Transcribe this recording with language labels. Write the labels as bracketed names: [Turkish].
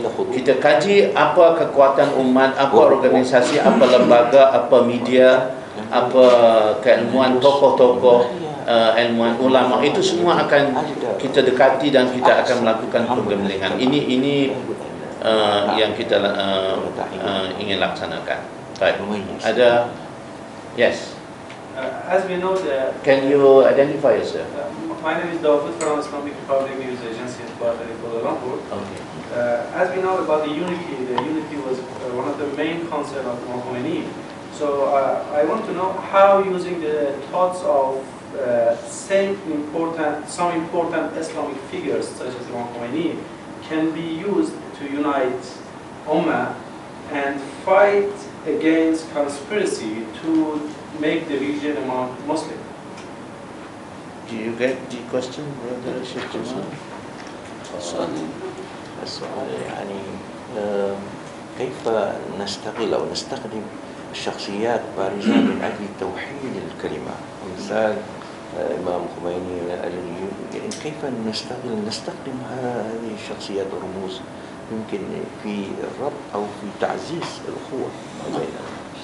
[Indonesian] Kita kaji apa kekuatan umat, apa organisasi, apa lembaga, apa media, apa keilmuan tokoh-tokoh, ilmuwan ulama, itu semua akan kita dekati dan kita akan melakukan penggemblengan. Ini yang kita ingin laksanakan. Baik. Ada? [English] Yes. As we know, can you identify yourself? My name is Dawood from Islamic Republic News Agency headquartered in Kuala Lumpur. Okay. As we know about the unity was one of the main concerns of Imam Khomeini. So I want to know how using the thoughts of some important Islamic figures such as Imam Khomeini can be used to unite Ummah and fight against conspiracy to make the region among Muslim. Do you get the question, Brother Sheikh Jamal? [Arabic] السؤال يعني كيف نستغل أو نستخدم الشخصيات بارزة من أجل توحيد الكلمة، مثال إمام خميني يعني كيف نستخدم هذه الشخصيات والرموز يمكن في الربط أو في تعزيز الأخوة بيننا.